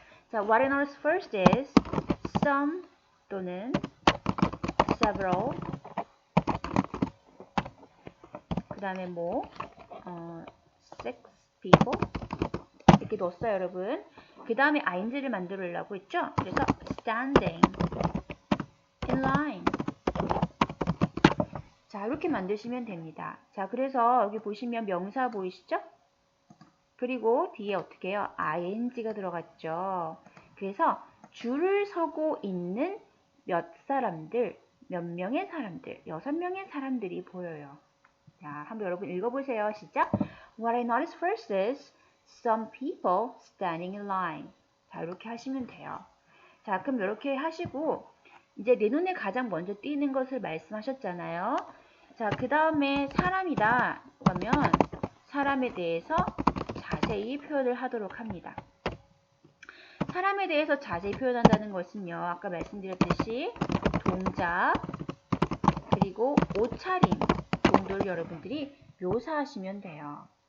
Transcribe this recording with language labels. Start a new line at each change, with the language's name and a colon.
Korean: 자,
English: what I notice first is some 또는 several.
Korean: 그 다음에 뭐,
English: six people.
Korean: 이렇게 넣었어요, 여러분. 그 다음에 ing를 만들려고 했죠?
English: 그래서 standing in line.
Korean: 자, 이렇게 만드시면 됩니다. 자, 그래서 여기 보시면 명사 보이시죠? 그리고 뒤에 어떻게 해요? ing가 들어갔죠. 그래서 줄을 서고 있는 몇 사람들, 몇 명의 사람들, 6명의 사람들이 보여요. 자, 한번 여러분 읽어보세요. 시작.
English: What I noticed first is some people standing in line.
Korean: 자, 이렇게 하시면 돼요. 자, 그럼 이렇게 하시고 이제 내 눈에 가장 먼저 띄는 것을 말씀하셨잖아요. 자, 그 다음에 사람이다. 그러면 사람에 대해서 자세히 표현을 하도록 합니다. 사람에 대해서 자세히 표현한다는 것은요. 아까 말씀드렸듯이 동작 그리고 옷차림 정도를 여러분들이 묘사하시면 돼요.